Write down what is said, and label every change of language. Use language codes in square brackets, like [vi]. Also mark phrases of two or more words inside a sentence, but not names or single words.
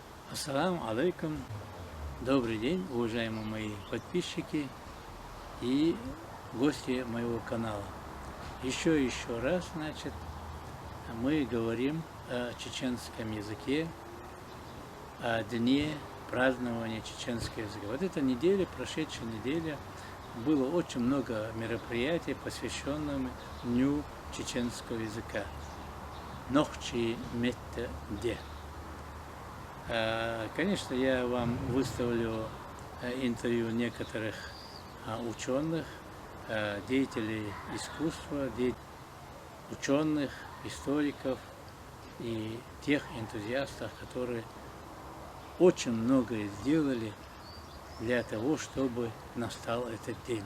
[ar] السلام عليكم. [ru] Добрый день, уважаемые мои подписчики и гости моего канала. Еще раз, мы говорим о чеченском языке, о дне празднования чеченского языка. Вот эта неделя, прошедшая неделя, было очень много мероприятий, посвященных Дню чеченского языка. [ce] Нохчи метте де. [ru] Конечно, я вам выставлю интервью некоторых ученых, деятелей искусства, ученых, историков и тех энтузиастов, которые очень многое сделали для того, чтобы настал этот день.